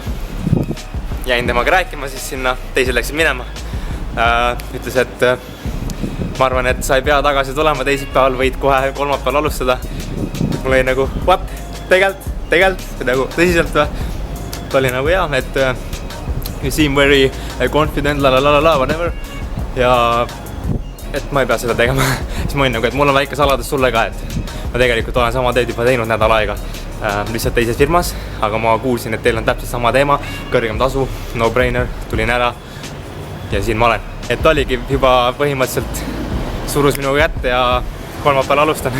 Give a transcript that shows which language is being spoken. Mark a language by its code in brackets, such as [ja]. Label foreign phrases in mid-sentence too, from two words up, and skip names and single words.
[et] Jäin temaga rääkima siis sinna, teised läksid minema. Ütles, et ma arvan, et sa ei pea tagasi tulema teisipäeval, võid kohe kolmapäeval alustada. Mul oli nagu, what? Tegelt, nagu tõsiselt või? Ta oli nagu jah, et [en] you seem very confident, whatever. [et] Ja et ma ei pea seda tegema. Siis ma olin nagu, et mul on väike saladus sulle ka, et ma tegelikult olen sama teed juba teinud nädal aega lihtsalt teises firmas, aga ma kuulsin, et teil on täpselt sama teema, kõrgem tasu, [en] no brainer, [et] tulin ära ja siin ma olen. Et oligi juba põhimõtteliselt surus minuga kätte ja kolmapäeval alustan.